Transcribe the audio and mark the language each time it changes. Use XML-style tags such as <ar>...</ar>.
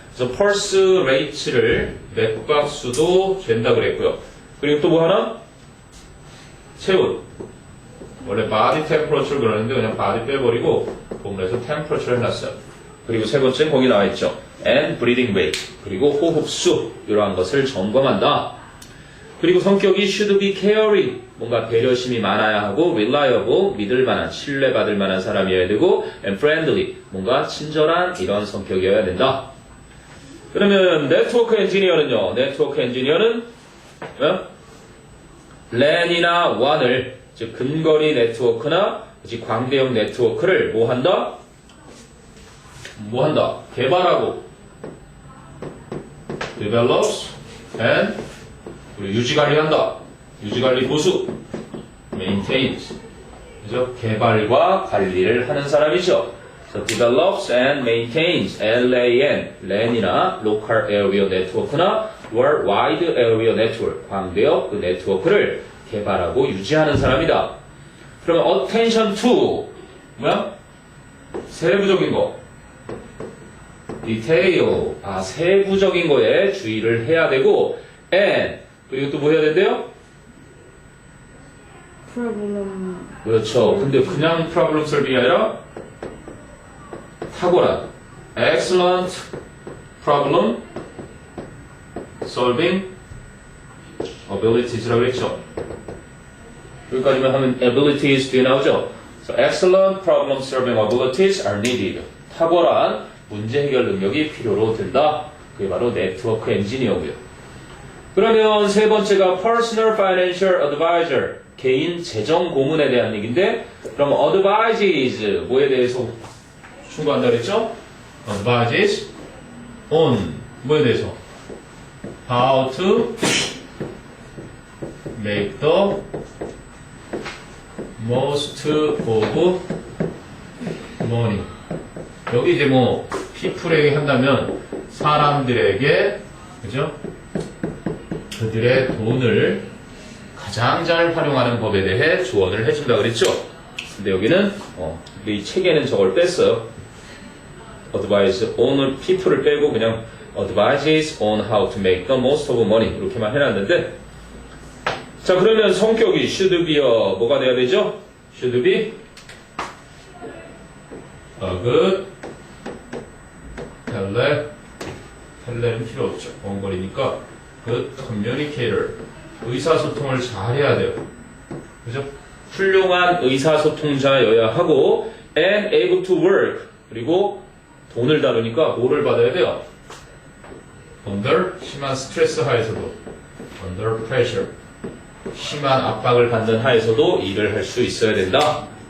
<ko>그래서 pulse rate를 맥박 수도 된다 그랬고요. 그리고 또 뭐 하나? 체온. 원래 body temperature 그러는데 그냥 body 빼버리고 본문에서 temperature 해놨어요. 그리고 세 번째는 거기 나와있죠.</ko> <en>and breathing rate.</en> <ko>그리고 호흡수. 이러한 것을 점검한다. 그리고 성격이</ko> <en>should be caring.</en> <ko>뭔가 배려심이 많아야 하고 reliable. 믿을만한, 신뢰받을 만한 사람이어야 되고 and friendly. 뭔가 친절한 이런 성격이어야 된다. 그러면 네트워크 엔지니어는요. 네트워크 엔지니어는 LAN이나 WAN을 즉 근거리 네트워크나 광대역 네트워크를 뭐 한다? 개발하고</ko> <en>develops and</en> <ko>유지관리한다. 유지관리 보수 maintains. 그죠? 개발과 관리를 하는 사람이죠.</ko> <en>So develops and maintains LAN, LAN이나 local area network나 worldwide area network,</en> <ko>광대역 그 네트워크를 개발하고 유지하는 사람이다. 그러면 attention to 뭐야? 세부적인 거. detail. 세부적인 거에 주의를 해야 되고 and 그리고 또 뭐 해야 된대요? problem. 그렇죠. 근데 그냥 problem solving이 아니라 탁월한</ko> <en>excellent problem solving abilities</en> <ko>라고 했죠. 여기까지만 하면 abilities 뒤에 나오죠.</ko> <en>So excellent problem solving abilities are needed.</en> <ko>탁월한 문제 해결 능력이 필요로 든다. 그게 바로 네트워크 엔지니어고요. 그러면 세 번째가 personal financial advisor. 개인 재정 고문에 대한 얘기인데 그럼 advises 뭐에 대해서 충고한다 그랬죠? advises on 뭐에 대해서?</ko> <en>how to make the most of money.</en> <ko>여기 이제 뭐 people에게 한다면 사람들에게 그죠? 그들의 돈을 가장 잘 활용하는 법에 대해 조언을 해준다 그랬죠? 근데 여기는 이 책에는 저걸 뺐어요. advice on people을 빼고 그냥</ko> <en>advises on how to make the most of money</en> <ko>이렇게만 해놨는데 자 그러면 성격이 should be야 뭐가 돼야 되죠? should be a good 텔레는 필요 없죠. 원거리니까 good communicator 의사소통을 잘 해야 돼요. 그죠? 훌륭한 의사소통자여야 하고 and able to work 그리고 돈을 다루니까 뭐를 받아야 돼요? under 심한 스트레스 하에서도</ko> <en>under pressure</en> <ko>심한 압박을 받는 하에서도 일을 할 수 있어야 된다.</ko>